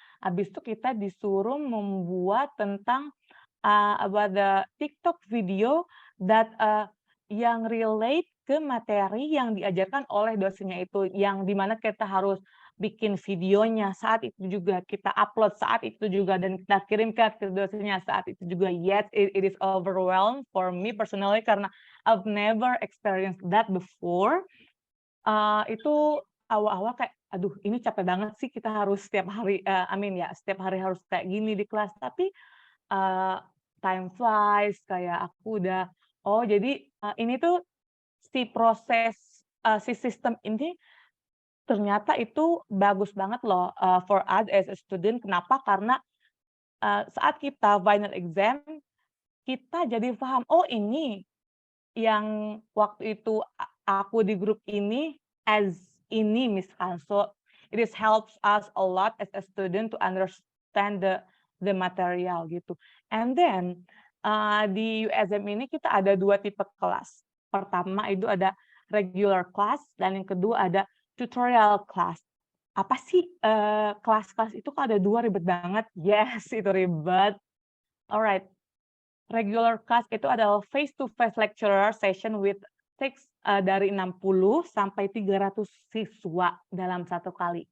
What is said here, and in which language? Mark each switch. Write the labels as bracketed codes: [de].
[id] Habis itu kita disuruh membuat tentang [en] about the TikTok video that [id] yang relate ke materi yang diajarkan oleh dosennya itu, yang dimana kita harus bikin videonya saat itu juga, kita upload saat itu juga, dan kita kirimkan ke dosennya saat itu juga. [en] Yes, it is overwhelmed for me personally karena I've never experienced that before. [id] Itu awal-awal kayak, aduh ini capek banget sih kita harus setiap hari, setiap hari harus kayak gini di kelas. Tapi [en] time flies, [id] kayak aku udah, oh jadi ini tuh si proses si sistem ini ternyata itu bagus banget loh [en] for us as a student. [id] Kenapa? Karena saat kita final exam kita jadi paham, oh ini yang waktu itu aku di grup ini as ini misalkan. [en] So it is helps us a lot as a student to understand the material gitu. And then [id] di USM ini kita ada 2 tipe kelas. Pertama itu ada regular class dan yang kedua ada tutorial class. Apa sih kelas-kelas itu kok ada 2 ribet banget? Yes, itu ribet. Alright. Regular class itu adalah [en] face-to-face lecturer session with [id] dari 60 sampai 300 siswa dalam satu kali.